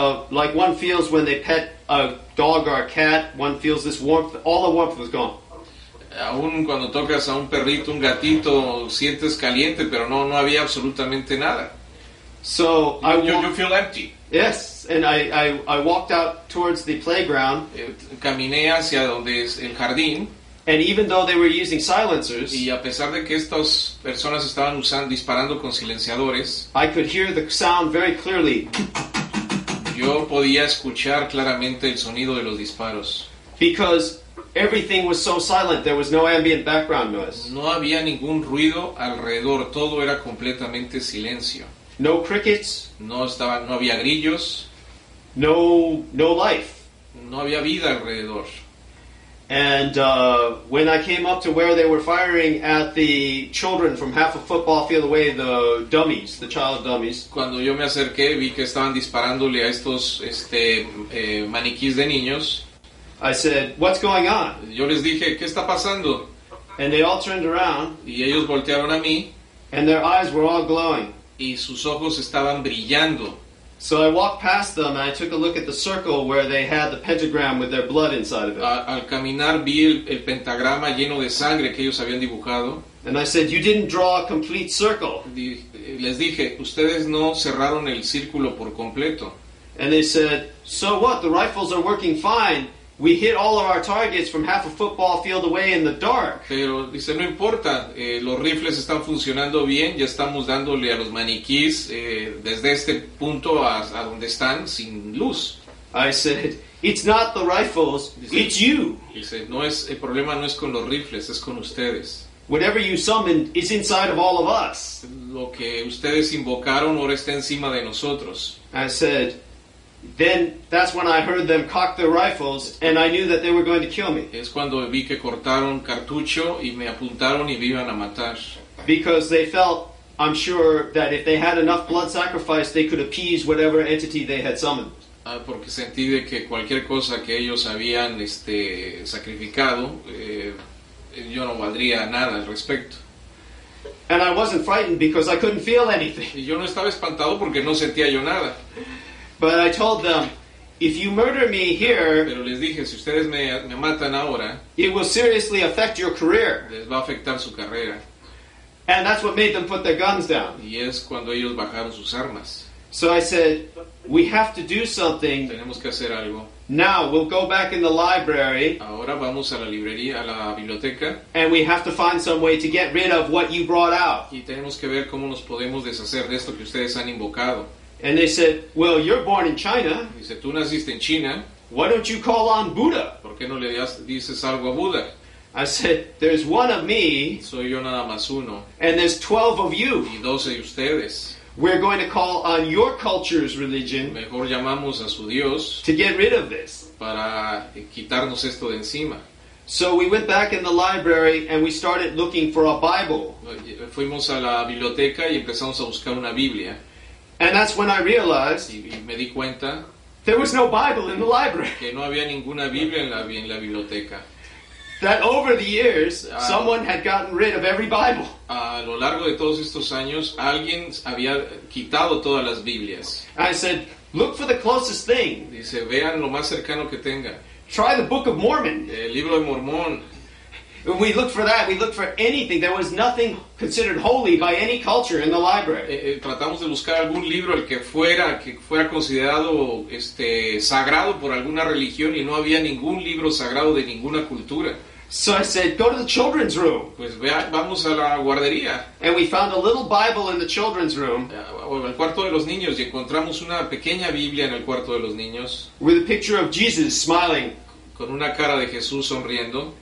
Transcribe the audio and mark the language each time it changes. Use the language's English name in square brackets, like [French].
[English] Like one feels when they pet a dog or a cat, one feels this warmth. All the warmth was gone. [Spanish] Aún cuando tocas a un perrito, un gatito, sientes caliente, pero no había absolutamente nada. [English] So You feel empty. yes, and I walked out towards the playground, [Spanish] Caminé hacia donde es el jardín [English] and even though they were using silencers, [Spanish] y a pesar de que estas personas estaban disparando con silenciadores, [English] I could hear the sound very clearly [Spanish] yo podía escuchar claramente el sonido de los disparos. [English] because everything was so silent. There was no ambient background noise. [Spanish] No había ningún ruido alrededor, todo era completamente silencio. [English] No crickets, [Spanish] No había grillos, [English] no life. [Spanish] no había vida alrededor. [English] And when I came up to where they were firing at the children from half a football field away, the dummies, the child dummies, [Spanish] Cuando yo me acerqué vi que estaban disparándole a estos maniquís de niños. [English] I said, "What's going on?" [Spanish] Yo les dije, ¿qué está pasando? [English] And they all turned around, [Spanish] Y ellos voltearon a mí [English] and their eyes were all glowing. [Spanish] y sus ojos estaban brillando. [English] So I walked past them and I took a look at the circle where they had the pentagram with their blood inside of it. [Spanish] Al caminar vi el pentagrama lleno de sangre que ellos habían dibujado. [English] And I said, "You didn't draw a complete circle." [Spanish] Les dije, ustedes no cerraron el círculo por completo. [English] And they said, "So what? The rifles are working fine. We hit all of our targets from half a football field away in the dark." [Spanish] Pero dice, no importa, los rifles están funcionando bien, ya estamos dándole a los maniquís desde este punto a donde están sin luz. [English] I said, "It's not the rifles, it's you. [Spanish] Dice, el problema no es con los rifles, es con ustedes. [English] Whatever you summoned is inside of all of us." [Spanish] Lo que ustedes invocaron ahora está encima de nosotros. [English] I said, then that's when I heard them cock their rifles and I knew that they were going to kill me. [Spanish] Es cuando vi que cortaron cartucho y me apuntaron y me iban a matar. [English] Because they felt I'm sure that if they had enough blood sacrifice, they could appease whatever entity they had summoned. [Spanish] Porque sentí de que cualquier cosa que ellos habían sacrificado, yo no valdría nada al respecto. [English] And I wasn't frightened because I couldn't feel anything. [Spanish] Y yo no estaba espantado porque no sentía yo nada. [English] But I told them, if you murder me here, [Spanish] Pero les dije, si ustedes me matan ahora, [English] it will seriously affect your career. [Spanish] les va a afectar su carrera. [English] And that's what made them put their guns down. [Spanish] Y es cuando ellos bajaron sus armas. [English] So I said, we have to do something. [Spanish] Tenemos que hacer algo. [English] Now we'll go back in the library [Spanish] Ahora vamos a la librería, a la biblioteca, [English] and we have to find some way to get rid of what you brought out. [Spanish] y tenemos que ver cómo nos podemos deshacer de esto que ustedes han invocado. [English] And they said, well, you're born in China. [Spanish] Dice, tú naciste en China, [English] Why don't you call on Buddha? [Spanish] ¿por qué no le dices algo a Buda? [English] I said, there's one of me [Spanish] Soy yo nada más uno, [English] and there's 12 of you. [Spanish] y 12 de ustedes. [English] We're going to call on your culture's religion [Spanish] Mejor llamamos a su Dios [English] to get rid of this. [Spanish] para quitarnos esto de encima. [English] So we went back in the library and we started looking for a Bible. [Spanish] Fuimos a la biblioteca y empezamos a buscar una Biblia. [English] And that's when I realized [Spanish] Y me di cuenta [English] there was no Bible in the library. [Spanish] que no había ninguna Biblia en la biblioteca. [English] That over the years, someone had gotten rid of every Bible. [Spanish] A lo largo de todos estos años, alguien había quitado todas las Biblias. [English] I said, look for the closest thing. [Spanish] Dice, vean lo más cercano que tengan. [English] Try the Book of Mormon. [Spanish] El libro de Mormón. [English] When we looked for that, we looked for anything. There was nothing considered holy by any culture in the library. [Spanish] Tratamos de buscar algún libro el que fuera considerado sagrado por alguna religión, y no había ningún libro sagrado de ninguna cultura. [English] So I said, go to the children's room. [Spanish] Pues vamos a la guardería, [English] And we found a little Bible in the children's room [Spanish] o al cuarto de los niños, y encontramos una pequeña Biblia en el cuarto de los niños, [English] with a picture of Jesus smiling, [Spanish] con una cara de Jesús sonriendo,